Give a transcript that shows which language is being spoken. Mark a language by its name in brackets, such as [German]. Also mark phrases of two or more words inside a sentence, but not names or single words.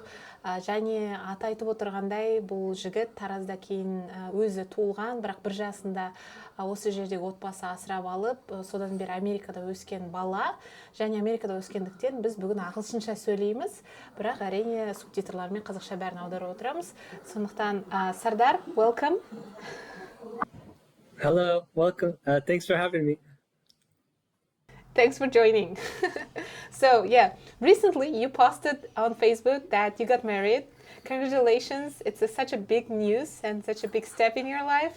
[Kazakh] Және аты айтып отырғандай, бұл жігіт Таразда кейін өзі туылған, бірақ бір жасында осы жердегі отбасы асырап алып, содан бері Америкада өскен бала. Және Америкада өскендіктен біз бүгін ағылшынша сөйлейміз, бірақ әрине субтитрлармен қазақша бәрін аударып отырамыз. Сондықтан, Сардар, [English] welcome. Hello, welcome. Thanks for having me. Thanks for joining. So, yeah, recently you posted on Facebook that you got married. Congratulations. It's such a big news and such a big step in your life.